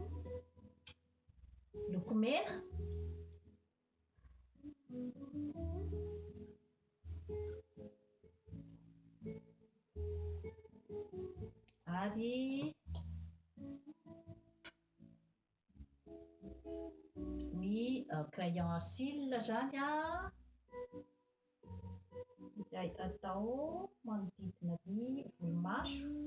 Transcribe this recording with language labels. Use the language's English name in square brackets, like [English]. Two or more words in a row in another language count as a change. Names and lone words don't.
[Malagasy] lokomena, ary ny [French] crayon à cils [Malagasy] zany izay atao manodidina ny volomaso.